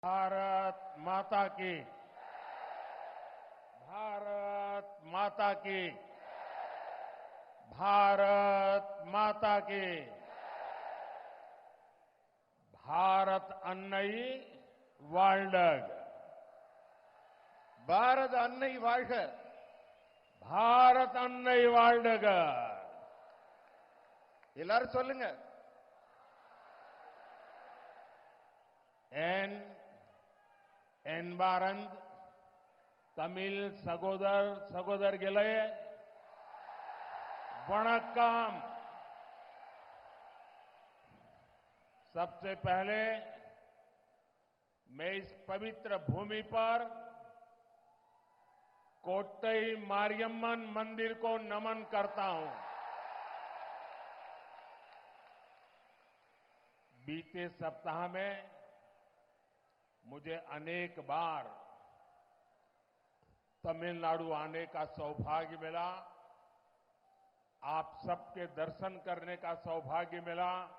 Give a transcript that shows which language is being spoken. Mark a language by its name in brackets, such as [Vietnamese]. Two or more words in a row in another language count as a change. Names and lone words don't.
[Hindi] भारत माता की, भारत माता की, भारत माता की, [Tamil] பாரத அன்னை வாழ்க, பாரத அன்னை வாழ்க, பாரத அன்னை வாழ்க. எல்லாரும் சொல்லுங்க. என்பாரந்த் தமிழ் சகோதரர்களே वणक्कम. [Hindi] सबसे पहले मैं इस पवित्र भूमि पर कोट्टई मारियम्मन मंदिर को नमन करता हूं. बीते सप्ताह में मुझे अनेक बार तमिलनाडु आने का सौभाग्य मिला, आप सबके दर्शन करने का सौभाग्य मिला.